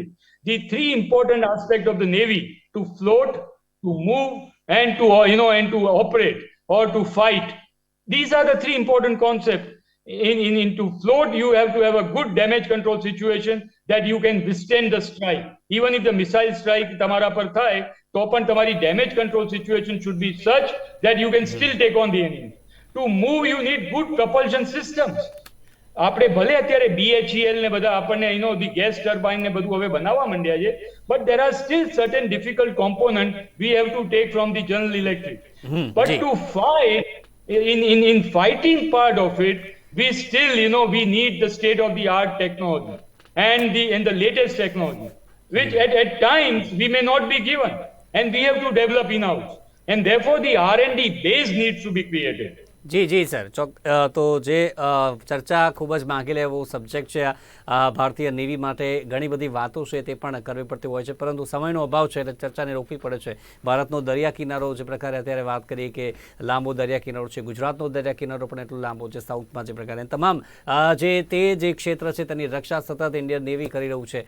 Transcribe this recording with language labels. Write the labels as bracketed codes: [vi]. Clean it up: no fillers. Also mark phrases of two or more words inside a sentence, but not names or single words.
[en] The three important aspects of the Navy: to float, to move, and to operate or to fight. These are the three important concepts. To float, you have to have a good damage control situation that you can withstand the strike. Even if the missile strike [gu] તમારા પર થાય, તો પણ તમારી [en] damage control situation should be such that you can still take on the enemy. To move, you need good propulsion systems. [gu] આપણે ભલે અત્યારે BHEL ને બધા આપણને ધી [en] gas turbine [gu] ને બધું હવે બનાવવા માંડ્યા છે, [en] but there are still certain difficult components we have to take from the General Electric. But to fight, in fighting part of it, we still, we need the state of the art technology and the latest technology, which at times we may not be given, and we have to develop in-house. And therefore, the R&D base needs to be created. [gu] જી જી સર તો જે ચર્ચા ખૂબ જ માગી લે એવો સબ્જેક્ટ છે ભારતીય નેવી માટે ઘણી બધી વાતો છે તે પણ કરવી પડતી હોય છે, પરંતુ સમયનો અભાવ છે એટલે ચર્ચાને રોકવી પડે છે. ભારતનો દરિયા કિનારો જે પ્રકારે અત્યારે વાત કરીએ કે લાંબો દરિયા કિનારો છે, ગુજરાતનો દરિયા કિનારો પણ એટલો લાંબો છે, સાઉથમાં જે પ્રકારે તમામ જે ક્ષેત્ર છે તેની રક્ષા સતત ઇન્ડિયન નેવી કરી રહ્યું છે.